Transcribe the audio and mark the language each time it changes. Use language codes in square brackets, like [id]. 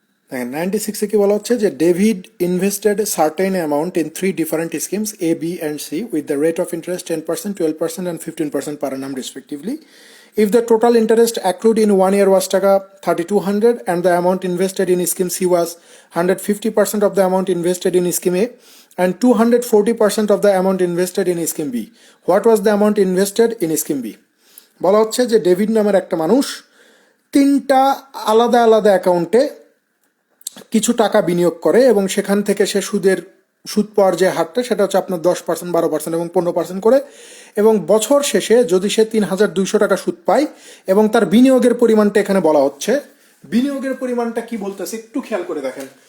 [bn] দেখেন 96-এ কি বলা হচ্ছে যে [en] David invested certain amount in 3 different schemes A, B and C with the rate of interest 10%, 12% and 15% per annum respectively. If the total interest accrued in 1 year was taka 3200 and the amount invested in scheme C was 150% of the amount invested in scheme A and 240% of the amount invested in scheme B, what was the amount invested in scheme B? [bn] বলা হচ্ছে যে David নামের একটা মানুষ 3টা আলাদা আলাদা অ্যাকাউন্টে কিছু টাকা বিনিয়োগ করে এবং সেখান থেকে সে সুদ পাওয়ার যে হারটা সেটা হচ্ছে আপনার 10%, 12% এবং 15% করে, এবং বছর শেষে যদি সে 3200 টাকা সুদ পায় এবং তার বিনিয়োগের পরিমাণটা এখানে বলা হচ্ছে, বিনিয়োগের পরিমাণটা কি বলতেছে একটু খেয়াল করে দেখেন।